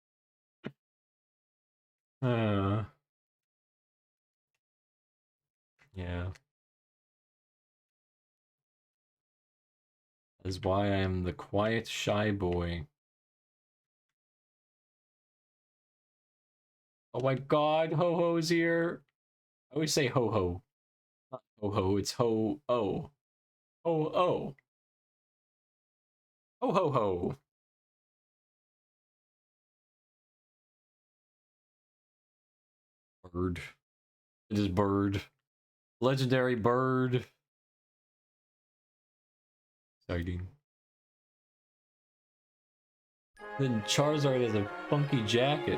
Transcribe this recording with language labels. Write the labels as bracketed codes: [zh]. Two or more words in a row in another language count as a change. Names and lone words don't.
[en] Yeah. That is why I am the quiet, shy boy. Oh my god, Ho-Ho's here! I always say Ho-Ho. Not Ho-Ho, it's Ho-Oh. Ho-Oh. Ho-Ho-Ho! Bird. It is Bird. Legendary Bird. Exciting. Then Charizard has a funky jacket.